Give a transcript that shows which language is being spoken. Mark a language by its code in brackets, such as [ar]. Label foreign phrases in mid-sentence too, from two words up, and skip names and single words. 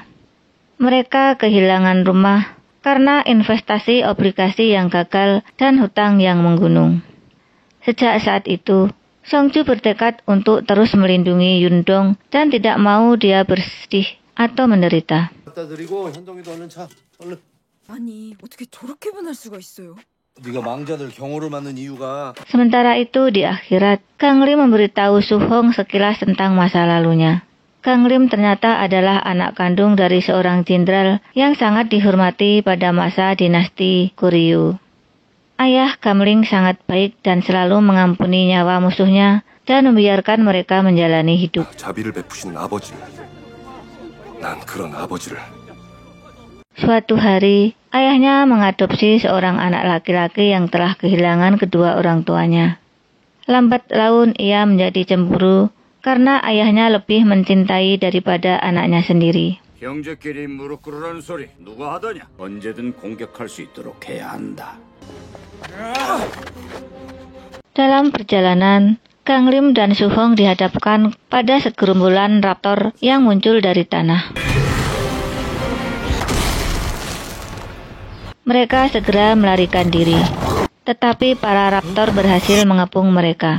[id] Mereka kehilangan rumah karena investasi obligasi yang gagal dan hutang yang menggunung. Sejak saat itu, Songju bertekad untuk terus melindungi Yundong dan tidak mau dia bersedih atau menderita. [ko] 아니, 어떻게 저렇게 변할 수가 있어요? 네가 망자들 경호를 맡는 이유가 [id] Sementara itu di akhirat, Kang Lim memberitahu Su Hong sekilas tentang masa lalunya. Kang Lim ternyata adalah anak kandung dari seorang jenderal yang sangat dihormati pada masa dinasti Goryeo. Ayah Kang Lim sangat baik dan selalu mengampuni nyawa musuhnya dan membiarkan mereka menjalani hidup. [ko] 자비를 베푸신 아버지. 난 그런 아버지를 [id] Suatu hari, ayahnya mengadopsi seorang anak laki-laki yang telah kehilangan kedua orang tuanya. Lambat laun ia menjadi cemburu karena ayahnya lebih mencintai daripada anaknya sendiri. [ko] 형제끼리 무릎 꿇으라는 소리 누가 하더냐? 언제든 공격할 수 있도록 해야 한다. [id] Dalam perjalanan, Kang Lim dan Su Hong dihadapkan pada segerombolan raptor yang muncul dari tanah. Mereka segera melarikan diri, tetapi para raptor berhasil mengepung mereka.